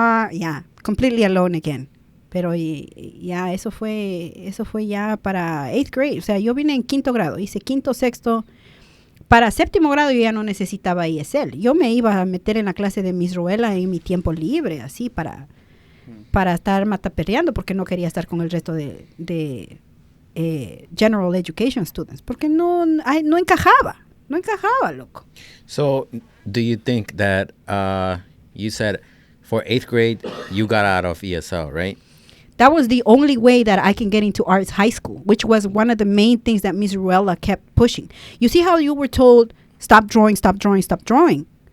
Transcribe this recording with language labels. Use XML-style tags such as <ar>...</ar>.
<en>Yeah, completely alone again.</en> <es>Pero ya eso fue ya para 8th grade. O sea, yo vine en 5º grado, hice 5º, 6º. Para 7º grado yo ya no necesitaba ESL. Yo me iba a meter en la clase de Miss Ruela en mi tiempo libre, así para estar mataperreando, porque no quería estar con el resto de</es> <en>general education students,</en> <es>porque no encajaba, loco.</es> <en>So, do you think that you said for 8th grade you got out of ESL, right? That was the only way that I can get into arts high school, which was one of the main things that Miss Ruella kept pushing. You see how you were told, stop drawing, stop drawing, stop drawing?</en>